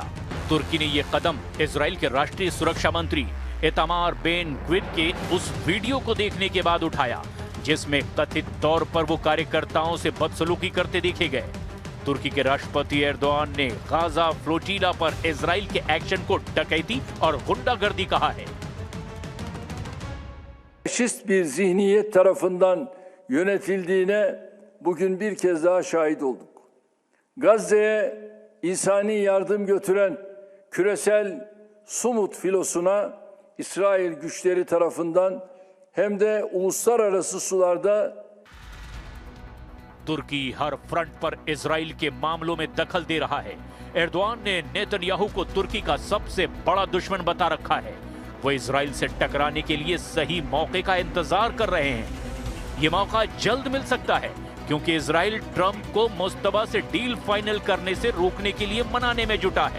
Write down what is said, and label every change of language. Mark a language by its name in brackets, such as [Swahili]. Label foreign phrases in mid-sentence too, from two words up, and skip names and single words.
[Hindi] तुर्की ने यह कदम इजराइल के राष्ट्रीय सुरक्षा मंत्री इतामार बेन ग्विर के उस वीडियो को देखने के बाद उठाया जिसमें कथित तौर पर वो कार्यकर्ताओं से बदसलूकी करते देखे गए। तुर्की के राष्ट्रपति एर्दोआन ने गाजा फ्लोटिला पर इजराइल के एक्शन को डकैती और गुंडागर्दी कहा है। [Turkish] Faşist bir zihniyet tarafından yönetildiğine bugün bir kez daha şahit olduk. Gazze'ye insani yardım götüren küresel Sumut filosuna İsrail güçleri tarafından hem de uluslararası sularda [Hindi] तुर्की हर फ्रंट पर इजराइल के मामलों में दखल दे रहा है। एर्दोआन ने नेतन्याहू को तुर्की का सबसे बड़ा दुश्मन बता रखा है। वो इजराइल से टकराने के लिए सही मौके का इंतजार कर रहे हैं। ये मौका जल्द मिल सकता है क्योंकि इजराइल ट्रंप को मुस्तबा से [English] deal final [Hindi] करने से रोकने के लिए मनाने में जुटा है।